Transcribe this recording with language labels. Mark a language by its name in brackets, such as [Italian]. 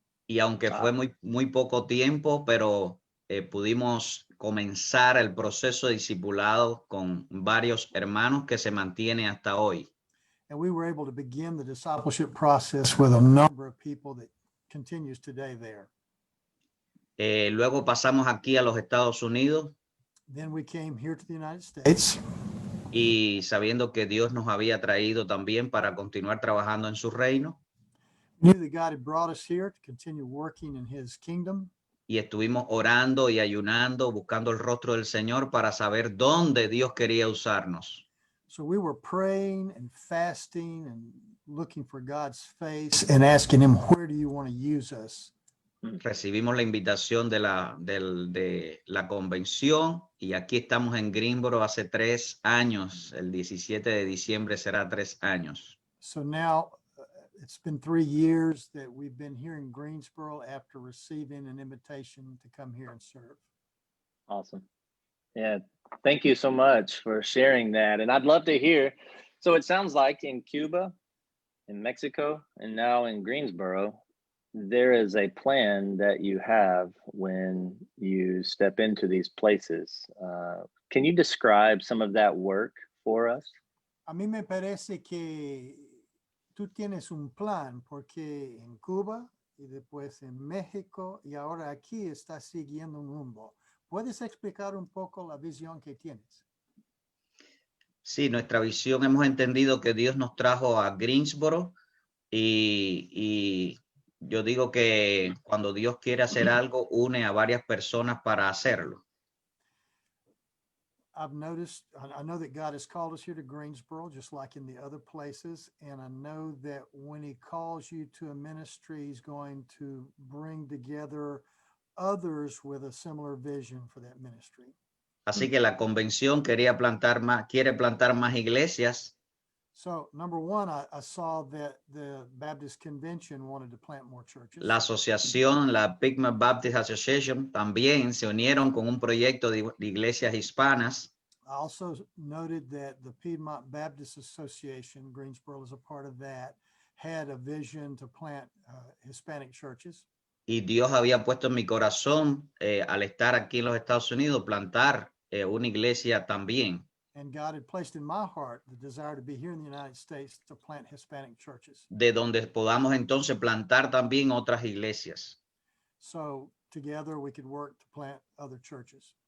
[Spanish] Y aunque fue muy poco tiempo, pero pudimos comenzar el proceso de discipulado con varios hermanos que se mantiene hasta hoy. [English] And we were able to begin the discipleship process with a number of people that continues today there. [Spanish] Luego pasamos aquí a los Estados Unidos. [English] Then we came here to the United States. [Spanish] Y sabiendo que Dios nos había traído también para continuar trabajando en su reino. [English] We knew that God had brought us here to continue working in his kingdom. [Spanish] Y estuvimos orando y ayunando, buscando el rostro del Señor para saber dónde Dios quería usarnos. [English] So we were praying and fasting and looking for God's face and asking him, where do you want to use us? [Spanish] Recibimos la invitación de la convención y aquí estamos en Greensboro hace 3 años. El 17 de diciembre será 3 años. [English] So now it's been 3 years that we've been here in Greensboro after receiving an invitation to come here and serve. Awesome. Yeah. Thank you so much for sharing that. And I'd love to hear. So it sounds like in Cuba, in Mexico, and now in Greensboro, there is a plan that you have when you step into these places. Can you describe some of that work for us? [Spanish] A mí me parece que tú tienes un plan porque en Cuba y después en México y ahora aquí estás siguiendo un rumbo. ¿Puedes explicar un poco la visión que tienes? [English] Sí, nuestra visión, hemos entendido que Dios nos trajo a Greensboro y yo digo que cuando Dios quiere hacer algo, une a varias personas para hacerlo. I know that God has called us here to Greensboro, just like in the other places. And I know that when he calls you to a ministry, he's going to bring together others with a similar vision for that ministry. [Spanish] Así que la convención quiere plantar más iglesias. [English] So number one, I saw that the Baptist Convention wanted to plant more churches. [Spanish] La asociación, la Piedmont Baptist Association, también se unieron con un proyecto de iglesias hispanas. [English] I also noted that the Piedmont Baptist Association, Greensboro is a part of that, had a vision to plant Hispanic churches. [Spanish] Y Dios había puesto en mi corazón, al estar aquí en los Estados Unidos, plantar una iglesia también. [English] And God had placed in my heart the desire to be here in the United States to plant Hispanic churches. [Spanish] De donde podamos entonces plantar también otras iglesias. [English] So together we could work to plant other churches.